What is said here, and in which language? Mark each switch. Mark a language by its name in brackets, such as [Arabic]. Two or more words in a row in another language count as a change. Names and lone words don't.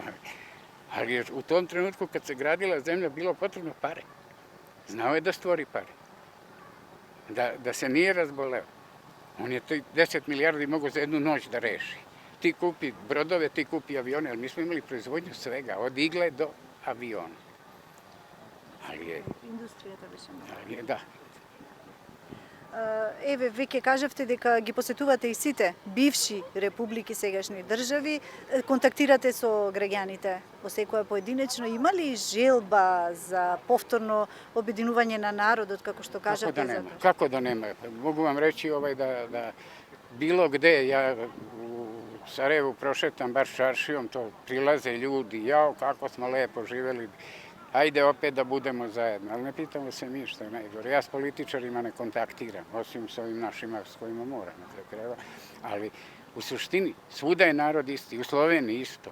[Serbian] Ali je u tom trenutku kad se gradila zemlja bilo potrebno pare. Znao je da stvori pare. Da se nije razboleo. On je 10 milijardi mogao za jednu noć da reši. Ti kupi brodove, ti kupi avione, ali mi smo imali proizvodnju svega, od igle do aviona. [Macedonian] Индустријата беше многу. Да. Еве, веќе кажавте дека ги посетувате и сите бивши републики, сегашни држави, контактирате со граѓаните во секоја поединечно. Има ли желба за повторно обединување на народот, како што кажате? Како да нема? [Serbian] Могу вам речи да bilo gde, ja u Sarajevu prošetam bar čaršijom, to prilaze ljudi, jao kako smo lepo živeli, ajde opet da budemo zajedno, ali ne pitamo se mi što je najgore. Ja s političarima ne kontaktiram, osim s ovim našima s kojima moram, ali u suštini svuda je narod isti, u Sloveniji isto.